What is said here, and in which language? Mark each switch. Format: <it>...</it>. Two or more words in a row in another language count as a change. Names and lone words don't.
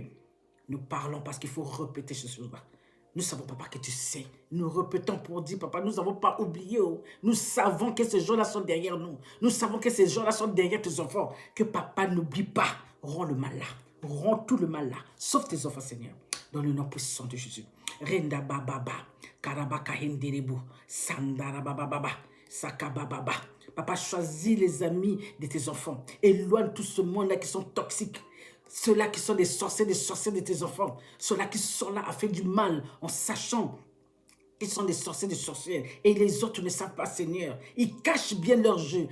<fr>Nous parlons parce qu'il faut répéter ces choses-là. Nous savons, papa, que tu sais. Nous répétons pour dire, papa, nous n'avons pas oublié. Oh. Nous savons que ces gens-là sont derrière nous. Nous savons que ces gens-là sont derrière tes enfants. Que papa n'oublie pas. Rends le mal là. Rends tout le mal là. Sauve tes enfants, Seigneur. Dans le nom puissant de Jésus. Renda bababa. Karabaka henderebu. Sandara bababa. Sakabababa. Papa, choisis les amis de tes enfants. Éloigne tout ce monde-là qui sont toxiques. Ceux-là qui sont des sorciers de tes enfants. Ceux-là qui sont là à faire du mal en sachant qu'ils sont des sorcières. Et les autres ne savent pas, Seigneur. Ils cachent bien leur jeu.</fr>